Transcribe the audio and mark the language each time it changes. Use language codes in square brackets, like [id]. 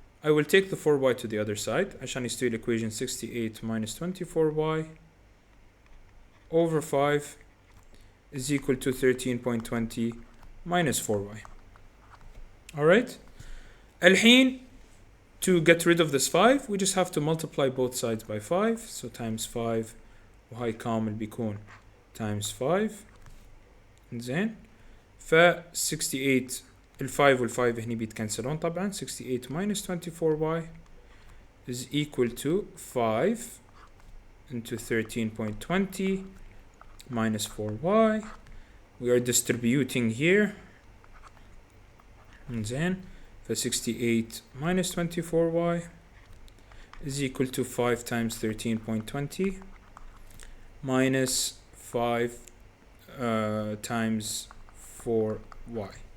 [en] I will take the 4y to the other side [ar] عشان يستوي الإكويشن [en] 68 minus 24y over 5 is equal to 13.20 minus 4y. Alright? الحين to get rid of this 5 we just have to multiply both sides by 5, so times 5 [ar] وهاي كامل بيكون [en] times 5. [ar] زين, ف 68 ال 5 وال 5 هني بيتكنسلون طبعا. [en] 68 minus 24y is equal to 5 into 13.20 minus 4y. We are distributing here. زين, ف 68 minus 24y is equal to 5 times 13.20 minus 5 times 4y.